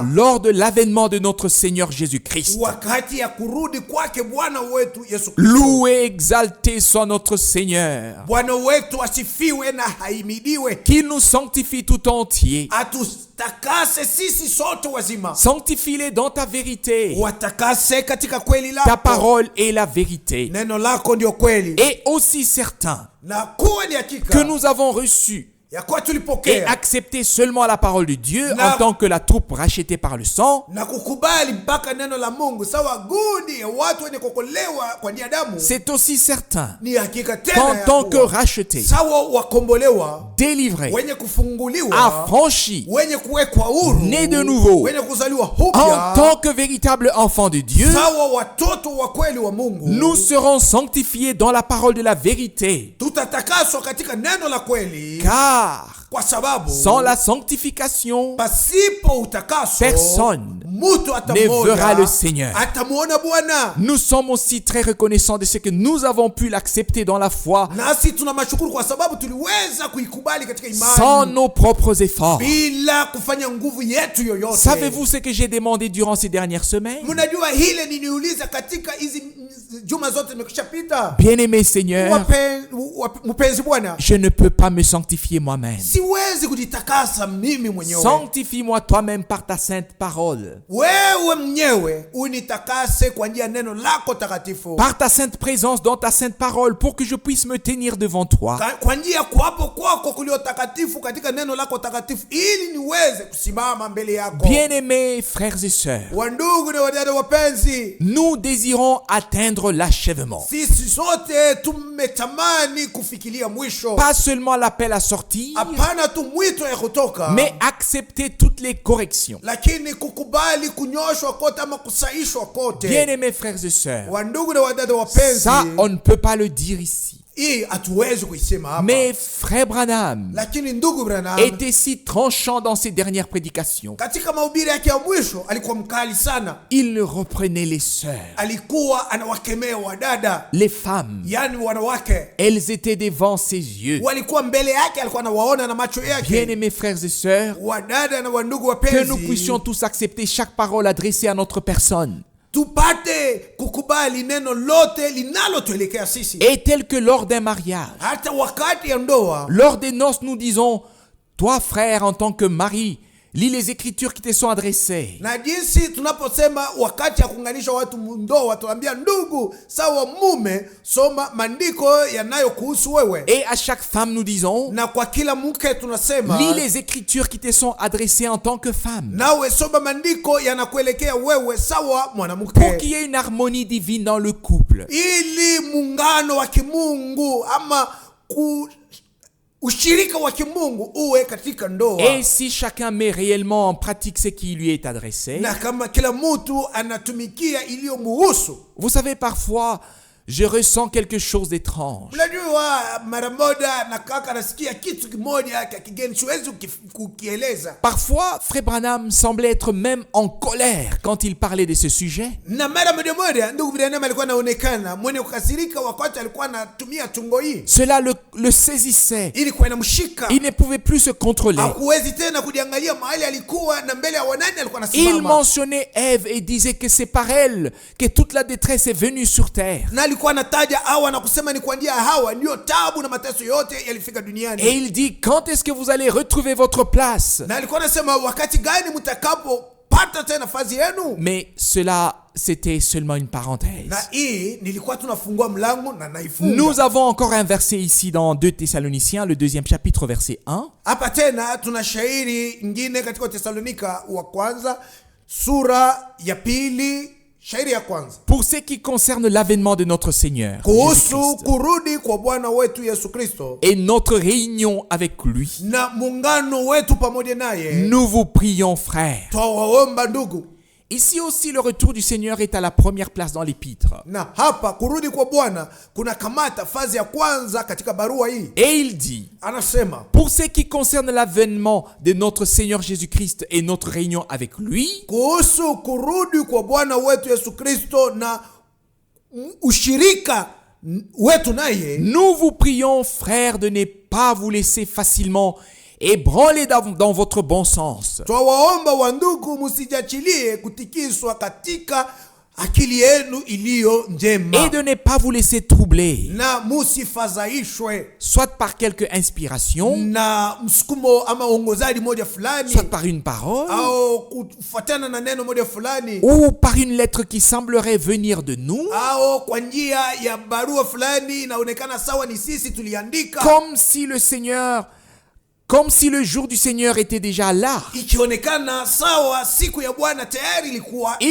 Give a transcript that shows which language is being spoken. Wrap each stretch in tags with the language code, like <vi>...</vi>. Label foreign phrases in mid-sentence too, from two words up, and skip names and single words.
<fr>lors de l'avènement de notre Seigneur Jésus-Christ.</fr> <sw>wakati ya kurudi kwake Bwana wetu Yesu Kristo.</sw> <fr>Loué et exalté soit notre Seigneur,</fr> <sw>Bwana wetu asifiwe na haimidiwe,</sw> <fr>qui nous sanctifie tout entier.</fr> <sw>atustakase sisi sote wazima.</sw> <fr>Sanctifie-les dans ta vérité.</fr> <sw>Watakase katika kweli</sw> <fr>Ta</fr> <sw>lako,</sw> <fr>parole est la vérité.</fr> <sw>neno lako ndio kweli,</sw> <fr>Et aussi certain</fr> <sw>na kuwa ni</sw> <fr>que</fr> <sw>hakika</sw> <fr>nous avons reçu</fr> <sw>ya kuwa</sw> <fr>et</fr> <sw>tulipokea</sw> <fr>accepté seulement la parole de Dieu</fr> <sw>Na-</sw> <fr>en tant que la troupe rachetée par le sang,</fr> <sw>na kukubali mpaka neno la Mungu sawa gundi ya watu wenye kuokolewa kwa nia damu.</sw> <fr>c'est aussi certain</fr> <sw>Ni hakika</sw> <fr>qu'en</fr> <sw>tena ya</sw> <fr>tant que</fr> <sw>kuwa</sw> <fr>rachetés,</fr> <sw>sawa wakombolewa,</sw> <fr>délivrés,</fr> <sw>wenye kufunguliwa,</sw> <fr>affranchis,</fr> <sw>wenye kuwekwa huru,</sw> <fr>nés de nouveau,</fr> <sw>wenye kuzaliwa</sw> <fr>en</fr> <sw>upya,</sw> <fr>tant que véritables enfants de Dieu,</fr> <sw>sawa watoto wa kweli wa Mungu,</sw> <fr>nous serons sanctifiés dans la parole de la vérité.</fr> <sw>tutatakaswa katika neno la kweli,</sw> <fr>Car</fr> <sw>kwa sababu</sw> <fr>sans la sanctification,</fr> <sw>pasipo utakaso</sw> <fr>personne</fr> <sw>mtu</sw> <fr>ne verra le</fr> <sw>atamuona</sw> <fr>Seigneur.</fr> <sw>atamuona Bwana.</sw> <fr>Nous sommes aussi très reconnaissants de ce que nous avons pu l'accepter dans la foi</fr> <sw>Nasi tuna mashukuru kwa sababu tuliweza kuikubali katika</sw> <fr>sans</fr> <sw>imani</sw> <fr>nos propres efforts.</fr> <sw>bila kufanya nguvu yetu yoyote.</sw> <fr>Savez-vous ce que j'ai demandé durant ces dernières semaines?</fr> <sw>Mnajua hile niniuliza katika hizi juma zote zimekushapita.</sw> <fr>Bien-aimé Seigneur,</fr> <sw>Mpenzi Bwana,</sw> <fr>je ne peux pas me sanctifier moi-même.</fr> <sw>siwezi kujitakasa mimi mwenyewe.</sw> <fr>Sanctifie-moi toi-même par ta sainte parole,</fr> <sw>Wewe mwenyewe unitakase kwa njia ya neno lako takatifu,</sw> <fr>par ta sainte présence dans ta sainte parole, pour que je puisse me tenir devant toi</fr> <sw>kwa njia ya kuwapo kwako kulio takatifu katika neno lako takatifu, ili niweze kusimama mbele yako.</sw> <fr>Bien-aimés frères et sœurs,</fr> <sw>Wandugu na wadada wapenzi,</sw> <fr>nous désirons atteindre l'achèvement.</fr> <sw>sisi sote tumetamani kufikiria mwisho,</sw> <fr>Pas seulement l'appel à sortir,</fr> <sw>hapana tu mwito ya kutoka,</sw> <fr>mais accepter toutes les corrections.</fr> <sw>lakini kukubali kunyoshwa kote ama kusaishwa kote.</sw> <fr>Bien-aimés frères et sœurs,</fr> <sw>Wandugu na wadada wapenzi,</sw> <fr>ça on ne peut pas le dire ici.</fr> <sw>hii hatuwezi kuisema hapa,</sw> <fr>Mais frère Branham</fr> <sw>lakini ndugu Branham</sw> <fr>était si tranchant dans ses dernières prédications.</fr> <sw>katika mahubiri yake ya mwisho alikuwa mkali sana.</sw> <fr>Il reprenait les sœurs,</fr> <sw>Alikuwa anawakemea wadada,</sw> <fr>les femmes.</fr> <sw>yani wanawake</sw> <fr>Elles étaient devant ses yeux.</fr> <sw>walikuwa mbele yake, alikuwa anawaona na macho yake.</sw> <fr>Bien-aimés frères et sœurs,</fr> <sw>Wadada na wandugu</sw> <fr>que nous</fr> <sw>wapenzi,</sw> <fr>puissions tous accepter chaque parole adressée à notre personne.</fr> <sw>tupate kukubali neno lote linalotuelekea sisi.</sw> <fr>Et tel que lors d'un mariage,</fr> <sw>Hata wakati ya ndoa,</sw> <fr>lors des noces, nous disons, toi frère en tant que mari, lis les écritures qui te sont adressées.</fr> <sw>na jinsi tunaposema wakati ya kuunganisha watu ndoa, tunaambia ndugu sawa mume, soma maandiko yanayokuhusu wewe.</sw> <fr>Et à chaque femme, nous disons,</fr> <sw>Na kwa kila mke tunasema,</sw> <fr>lis les écritures qui te sont adressées en tant que femme.</fr> <sw>nawe soma maandiko yanakuelekea wewe sawa</sw> <fr>Pour</fr> <sw>mwanamke,</sw> <fr>qu'il y ait une harmonie divine dans le couple.</fr> <sw>ili muungano wa kimungu ama ushirika wa kimungu uwe katika ndoa.</sw> <fr>Et si chacun met réellement en pratique ce qui lui est adressé,</fr> <sw>Na kama kila mtu anatumikia iliyomuhusu.</sw> <fr>vous savez, parfois, je ressens quelque chose d'étrange.</fr> <sw>Unajua mara moja na kaka nasikia kitu kimoja cha kigeni, siwezi kukieleza.</sw> <fr>Parfois, Frère Branham semblait être même en colère quand il parlait de ce sujet.</fr> <sw>Na mara moja ndugu Branham alikuwa anaonekana mwenye kukasirika wakati alikuwa anatumia tungo hii.</sw> <fr>Cela le saisissait.</fr> <sw>Ilikuwa inamshika.</sw> <fr>Il ne pouvait plus se contrôler.</fr> <sw>Hakuwezi tena kujiangalia mahali alikuwa na mbele ya wanani alikuwa</sw> <fr>Il</fr> <sw>anasimama.</sw> <fr>mentionnait Ève et disait que c'est par elle que toute la détresse est venue sur terre.</fr> <sw>Na alikuwa anataja Hawa na kusema ni kwa njia ya Hawa ndio taabu na mateso yote yalifika duniani.</sw> <fr>Et il dit, quand est-ce que vous allez retrouver votre place?</fr> <sw>Na alikuwa anasema wakati gani mtakapopata tena nafasi yenu.</sw> <fr>Mais cela, c'était seulement une parenthèse.</fr> <sw>Na hii nilikuwa tunafungua mlango na naifunga.</sw> <fr>Nous avons encore un verset ici dans 2 Thessaloniciens, le 2e chapitre, verset 1.</fr> <sw>Hapa tena tuna shairi nyingine katika Thessalonika wa kwanza sura ya pili shairi ya kwanza.</sw> <fr>Pour ce qui concerne l'avènement de notre Seigneur</fr> <sw>Kuhusu</sw> <fr>Jésus-Christ</fr> <sw>kurudi kwa Bwana wetu Yesu Kristo</sw> <fr>et notre réunion avec lui,</fr> <sw>na muungano wetu pamoja naye,</sw> <fr>nous vous prions, frères,</fr> <sw>twawaomba ndugu,</sw> <fr>Ici aussi, le retour du Seigneur est à la première place dans l'épître.</fr> <sw>Na hapa kurudi kwa Bwana kuna kamata fazi ya kwanza katika barua hii.</sw> <fr>Et il dit,</fr> <sw>Anasema,</sw> <fr>pour ce qui concerne l'avènement de notre Seigneur Jésus-Christ et notre réunion avec lui,</fr> <sw>kuhusu kurudi kwa Bwana wetu Yesu Kristo na ushirika wetu naye,</sw> <fr>nous vous prions, frères, de ne pas vous laisser facilement ébranler dans votre bon sens.</fr> <sw>twawaomba wandugu, musijachilie kutikiswa katika akili yenu iliyo njema,</sw> <fr>Et de ne pas vous laisser troubler,</fr> <sw>na musifadhaishwe</sw> <fr>soit par quelque inspiration,</fr> <sw>na msukumo ama uongozaji moja fulani,</sw> <fr>soit par une parole,</fr> <sw>au kufuatana na neno moja fulani,</sw> <fr>ou par une lettre qui semblerait venir de nous,</fr> <sw>au kwa njia ya barua fulani inaonekana sawa ni sisi tuliandika,</sw> <fr>comme si le jour du Seigneur était déjà là.</fr> <sw>ikionekana sawa siku ya Bwana tayari ilikuwa</sw> <fr>Ici</fr>